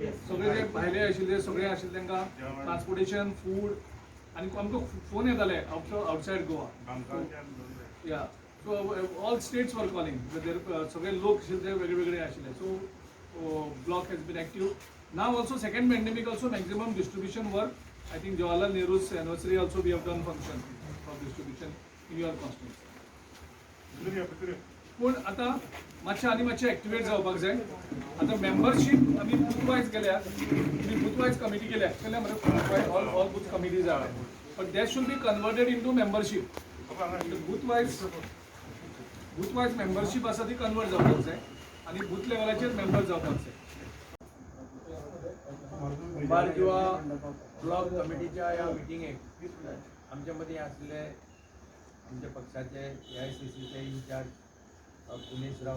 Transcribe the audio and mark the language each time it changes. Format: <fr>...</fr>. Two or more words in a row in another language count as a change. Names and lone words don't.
<kok>सगळे जे भायले आशिल्ले सगळे आशिल्ले तांकां ट्रान्सपोर्टेशन फूड आणि आमकां फोन येताले आउटसायड गोवा, या.</kok> <en>So all states</en> <kok>वर कॉलिंग, सगळे लोक आशिल्ले ते वेगळे वेगळे आशिल्ले.</kok> <en>So block has been active now also. Second pandemic also maximum distribution work. I think Jawaharlal Nehru's anniversary also we have done function for distribution in your constituency.</en> <kok>पूण आतां मातशें एक्टिवेट जावपाक जाय. आतां मेंबरशीप आमी</kok> <en>booth wise</en> <kok>केल्या, आमी</kok> <en>booth wise</en> <kok>कमिटी केल्या म्हणजे</kok> <en>All booth committees are, but that should be converted in to membership. booth wise</en> <kok>मेंबरशीप आसा ती कन्वर्ट जावपाक जाय आनी बूथ लेवलाचेर मेंबर जावपाक जाय. कुमारजुवा ब्लॉक कमिटीच्या या मिटिंगेक आमच्या मदीं आसले आमच्या पक्षाचे AICCचे इन्चार्ज उमेश राव,</kok>